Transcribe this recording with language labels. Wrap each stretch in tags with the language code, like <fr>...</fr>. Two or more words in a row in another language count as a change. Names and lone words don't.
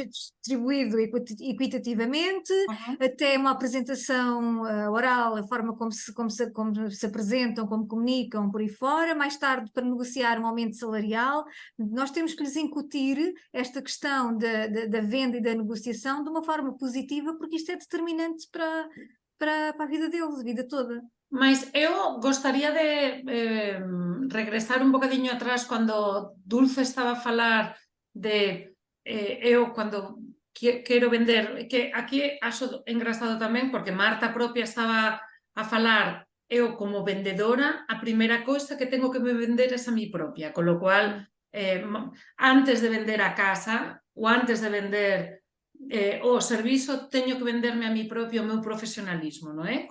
<pt>seja distribuído equitativamente, até uma apresentação oral, a forma como se apresentam, como comunicam por aí fora, mais tarde para negociar um aumento salarial. Nós temos que lhes incutir esta questão da venda e da negociação de uma forma positiva, porque isto é determinante para a vida deles, a vida toda.</pt> <gl>Mas eu gostaría de regresar un bocadiño atrás cando Dulce estaba a falar de eu cando quero vender, que aquí</gl> <pt>acho engraçado</pt> <gl>tamén porque Marta propia estaba a falar eu como vendedora, a primeira coisa que tengo que me vender é a mí propia,</gl> <es>con lo cual</es> <gl>antes de vender a casa ou antes de vender o servizo teño que venderme a mí propio o meu profesionalismo, non é?</gl>